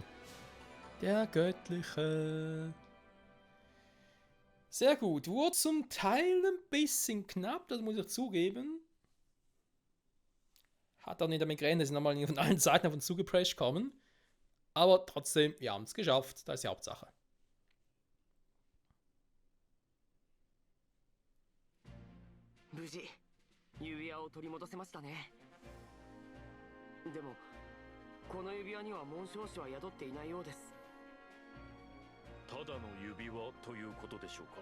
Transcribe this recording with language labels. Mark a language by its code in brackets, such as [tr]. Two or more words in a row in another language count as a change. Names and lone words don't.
[de] Der Göttliche. Sehr gut. Wurde zum Teil ein bisschen knapp, das muss ich zugeben. Hat auch nicht damit gerechnet, dass sie nochmal von allen Seiten auf uns zugeprescht kommen. Aber trotzdem, wir haben es geschafft. Das ist die Hauptsache. [ja] 無事指輪を取り戻せましたね。でもこの指輪には紋章師は宿っていないようです。ただの指輪ということでしょうか。